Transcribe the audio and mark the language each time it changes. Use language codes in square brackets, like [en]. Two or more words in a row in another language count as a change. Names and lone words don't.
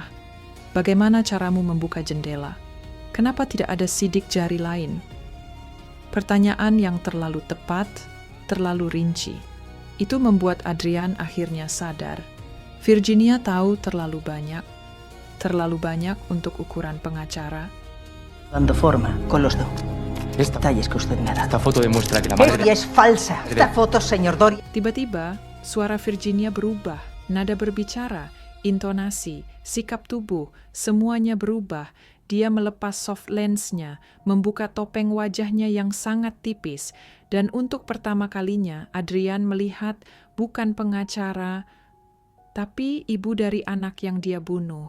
[id] Bagaimana caramu membuka jendela? Kenapa tidak ada sidik jari lain? Pertanyaan yang terlalu tepat, terlalu rinci. Itu membuat Adrian akhirnya sadar. Virginia tahu terlalu banyak untuk ukuran pengacara. [es] Dando forma con los Esta detalles que usted me ha dado. foto demuestra que la madre Ella es falsa. Esta foto, señor Doria. [id] Tiba-tiba, suara Virginia berubah, nada berbicara, intonasi, sikap tubuh, semuanya berubah. Dia melepas [en] soft lens- [id] nya, membuka topeng wajahnya yang sangat tipis, dan untuk pertama kalinya Adrian melihat bukan pengacara, tapi ibu dari anak yang dia bunuh.